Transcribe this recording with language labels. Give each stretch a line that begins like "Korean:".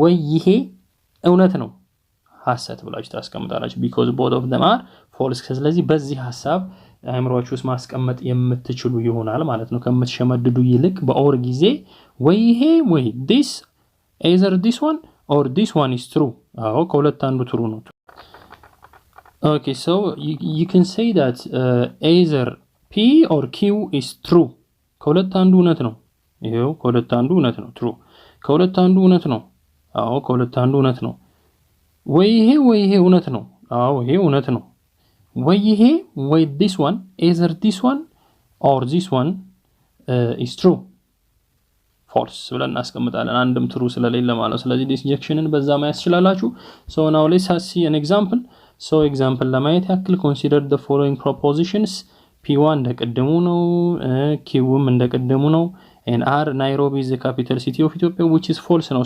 Amharic: ይሄ እውነት ነው ሐሰት ብላችሁ ታስቀምጣላችሁ
English: because both of them are false።
Amharic: ስለዚህ በዚህ ሐሳብ አእምሮአችሁ ውስጥ ማስቀመጥ የምትችሉ ይሆናል ማለት ነው። ከምትሸመድዱ ይልቅ በኦር ጊዜ ወይ
English: this either this one or this one is true።
Amharic: አዎ ከሁለት አንዱ ትሩ ነው።
English: Okay, so you can say that either P or Q is true.
Amharic: ከሁለት አንዱ እውነት ነው። ይሄው ከሁለት አንዱ እውነት ነው true። ከሁለት አንዱ እውነት ነው። አዎ ከሁለት አንዱ እውነት ነው። ወይ ይሄ እውነት ነው። አዎ ይሄ እውነት ነው። ወይ ይሄ ወይ this one,
English: either this one or this one is true.
Amharic: false ብለን እናስቀምጣለን አንድም true ስለሌለ ማለት ነው። ስለዚህ disjunctionን በዛ ማየት ትችላላችሁ።
English: So now let's see an example. So example ለማየት ያክል consider the following propositions.
Amharic: P1 እንደቀደሙ ነው፣ Qም እንደቀደሙ ነው,
English: and R Nairobi is the capital city of Ethiopia, which is false ነው.